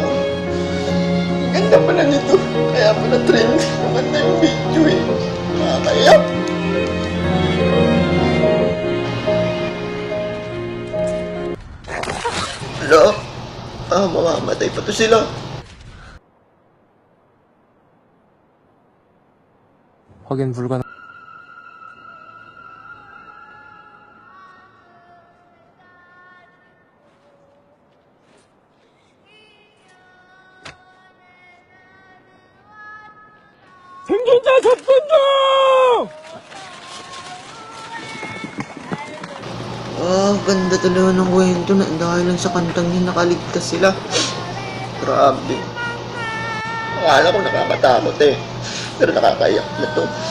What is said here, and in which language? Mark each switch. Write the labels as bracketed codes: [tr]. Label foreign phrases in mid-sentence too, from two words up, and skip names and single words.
[tl] Ang ganda pala nito. Kaya pala trend. Maganda yung video eh. Nakakaiyak. Hello? Mamamatay pa to sila. [ko] 확인 불가능. 생존자 접근 중! [tl] Ganda talaga ng kwento na dahil lang sa kantang yun nakaligtas sila. Grabe. Akala ko nakakatakot eh. Pero nakakaiyak na to.